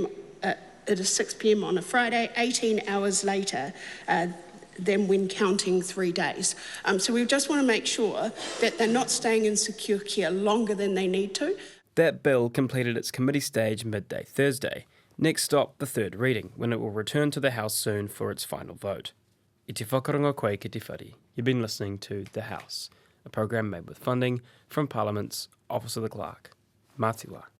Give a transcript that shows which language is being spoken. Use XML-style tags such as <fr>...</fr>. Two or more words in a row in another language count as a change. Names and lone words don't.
<en>On a Friday, 18 hours later than when counting 3 days. So we just want to make sure that they're not staying in secure care longer than they need to. That bill completed its committee stage midday Thursday. Next stop, the third reading, when it will return to the House soon for its final vote.</en> <mi>I te whakarongo koe ki te whare.</mi> <en>You've been listening to The House, a program made with funding from Parliament's Office of the Clerk.</en> <mi>Mā te wā.</mi>